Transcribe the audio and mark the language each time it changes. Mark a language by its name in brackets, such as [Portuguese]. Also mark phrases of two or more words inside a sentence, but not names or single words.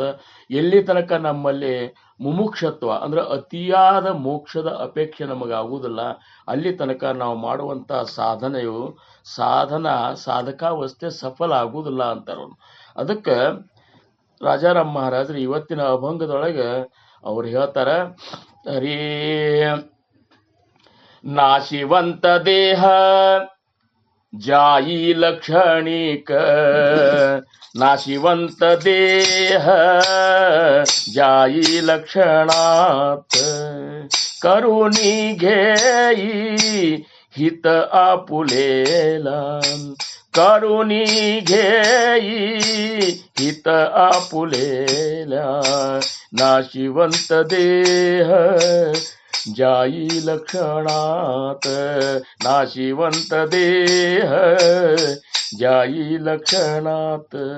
[Kannada] ಎಲ್ಲಿ ತನಕ ನಮ್ಮಲ್ಲಿ ಮುಮುಕ್ಷತ್ವ ಅಂದ್ರೆ ಅತಿಯಾದ ಮೋಕ್ಷದ ಅಪೇಕ್ಷೆ ನಮಗಾಗುವುದಿಲ್ಲ, ಅಲ್ಲಿ ತನಕ ನಾವು ಮಾಡುವಂಥ ಸಾಧಕಾವಸ್ಥೆ ಸಫಲ ಆಗುವುದಿಲ್ಲ ಅಂತಾರ. ಅದಕ್ಕೆ ರಾಜಾರಾಮ್ ಮಹಾರಾಜರು ಇವತ್ತಿನ ಅಭಂಗದೊಳಗೆ ಅವ್ರು ಹೇಳ್ತಾರ, ಹರೇ [Marathi] नाशिवंत देह जाई लक्षणिक, नाशिवंत देह जाई लक्षणात, करुणी घेई हित आपुलेला, करुणी घेई हित आपुलेला, नाशिवंत देह जाई लक्षणात, नाशिवंत देह जाई लक्षणात,